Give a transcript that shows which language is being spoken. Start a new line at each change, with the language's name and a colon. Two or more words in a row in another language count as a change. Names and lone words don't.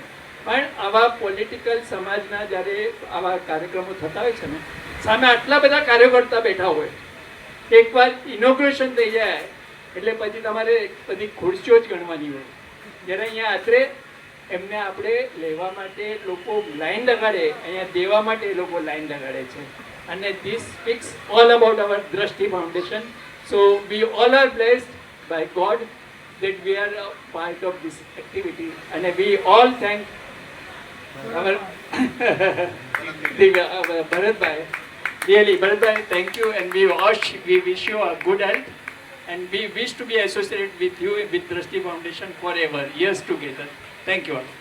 Gujarati: પણ આવા પોલિટિકલ સમાજના જ્યારે આવા કાર્યક્રમો થતા હોય છે ને સામે આટલા બધા કાર્યકર્તા બેઠા હોય, એકવાર ઇનોગ્રેશન થઈ જાય એટલે પછી તમારે બધી ખુરશીઓ જ ગણવાની હોય. જ્યારે અહીંયા આત્રે એમને આપણે લેવા માટે લોકો લાઈન લગાડે, અહીંયા દેવા માટે એ લોકો લાઈન લગાડે છે.
English: અને this speaks all about our Drashti Foundation. so we all are blessed by God that we are a part of this activity and we all thank our Bharatbhai Really, Bharatbhai, thank you, and we wish you a good health, and we wish to be associated with you with Drashti Foundation forever, years together. Thank you all.